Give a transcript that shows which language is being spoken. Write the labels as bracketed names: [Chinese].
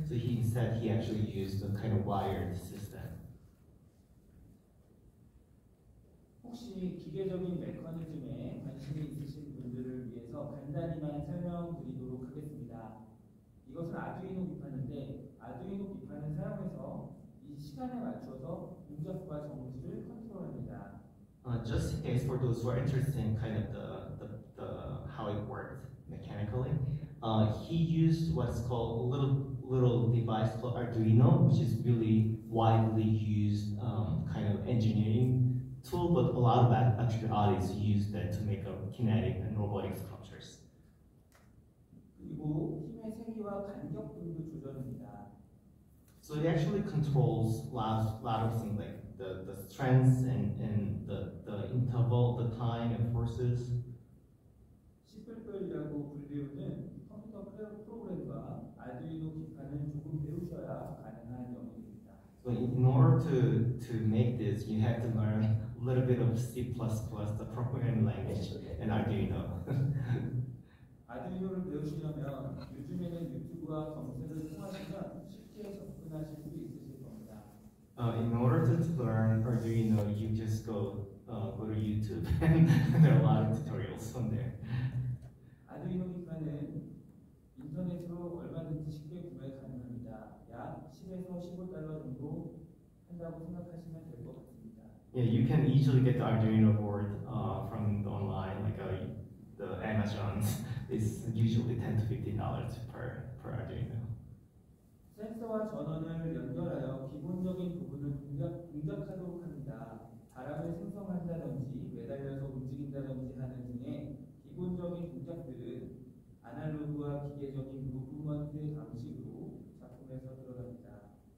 [English] So he said he actually used a kind of wired system. [Korean] 혹시 기계적인 메커니즘에 관심이 있으신 분들을 위해서 간단히만 설명드리도록 하겠습니다. 이것은 아두이노 기판인데 아두이노 기판을 사용해서 이 시간에 맞춰서 동작과 정지를 컨트롤합니다. [English] Just in case for those who are interested in kind of the how it worked mechanically, he used what's called a little device called Arduino, which is really widely used kind of engineering tool, but a lot of electrical artists use that to make kinetic and robotic sculptures. [Korean] 그리고 힘의 세기와 간격분도 조절합니다. [English] So it actually controls a lot of things like the strengths and the interval, the time and forces. [Korean] C++이라고 불리우는 컴퓨터 프로그램과 아두이노 기판을 조금 배우셔야 가능한 영역입니다. [English] So in order to make this, you have to learn a little bit of C++, the programming language, and Arduino. [Korean] 아두이노를 배우시려면 요즘에는 유튜브와 검색을 통하시면 쉽게 접근하실 수 있으실 겁니다. [English] In order to learn Arduino, you just go to YouTube, and there are a lot of tutorials on there. [Korean] 아두이노 기판은 인터넷으로 얼마든지 쉽게 구매 가능합니다. 약 10에서 15달러 정도 한다고 생각하시면 될 것 같습니다. [English] Yeah, you can easily get the Arduino board from the online, like the Amazon's. It's usually $10 to $15 per Arduino. [Korean] 센서와 전원을 연결하여 기본적인 부분을 동작하도록 합니다. 바람을 생성한다든지 매달려서 움직인다든지 하는 등의 기본적인 동작들은 아날로그와 기계적인 무브먼트 방식으로 작품에서 드러납니다.